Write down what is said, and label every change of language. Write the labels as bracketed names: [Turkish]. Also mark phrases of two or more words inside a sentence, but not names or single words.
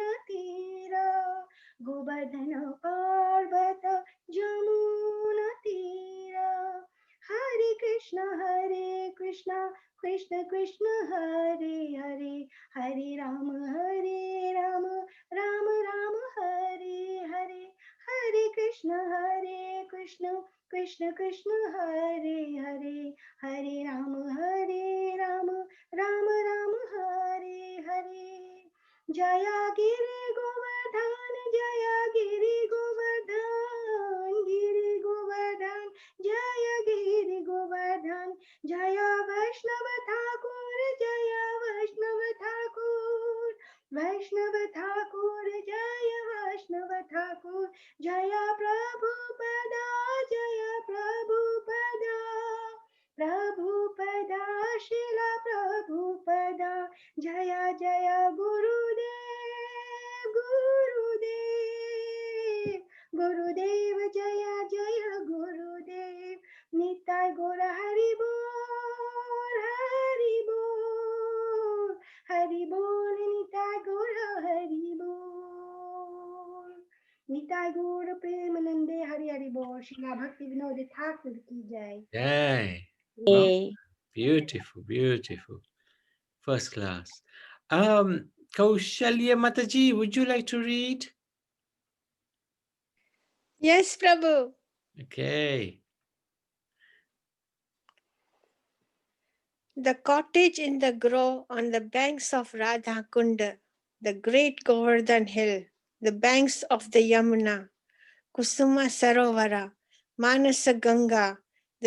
[Sanskrit] तीर गोवर्धन पर्वत जमुन तीर हरे कृष्ण कृष्ण कृष्ण हरे हरे हरे राम राम राम हरे हरे हरे कृष्ण कृष्ण कृष्ण हरे हरे हरे राम राम हरे हरे जया गिरि गोवर्धन गिरि गोवर्धन जय गिरि गोवर्धन जय वैष्णव ठाकुर वैष्णव ठाकुर जय वैष्णव ठाकुर जय प्रभुपदा प्रभुपदा शिला प्रभुपदा जय जय गुरुदेव जय जय गुरुदेव निताय गौर हरि बोल हरि बोल निताय गौर हरि बोल निताय गौर प्रेमानंदे हरि हरि बोल श्रीला भक्ति विनोद ठाकुर [Hindi] की जय [English] Yay. Wow. Beautiful. First class. Kaushalya Mataji, would you like to read? Yes, Prabhu. Okay. The cottage in the grove on the banks of Radha Kunda, the great Govardhan hill, the banks of the Yamuna, Kusuma Sarovara, Manasa Ganga, the